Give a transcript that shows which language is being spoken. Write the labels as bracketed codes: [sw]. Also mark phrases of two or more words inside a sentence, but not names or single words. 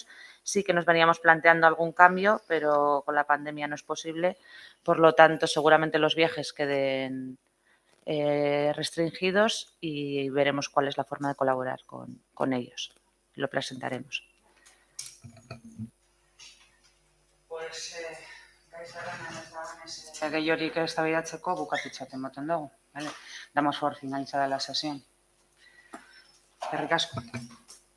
[es] Sí que nos veníamos planteando algún cambio, pero con la pandemia no es posible. Por lo tanto, seguramente los viajes queden restringidos y veremos cuál es la forma de colaborar con ellos. Lo presentaremos. Pues, [eu] gehiorik eztabaidatzeko bukatutzat ematen dugu. [es] Vale? Damos por finalizada la sesión. [eu] Eskerrik asko.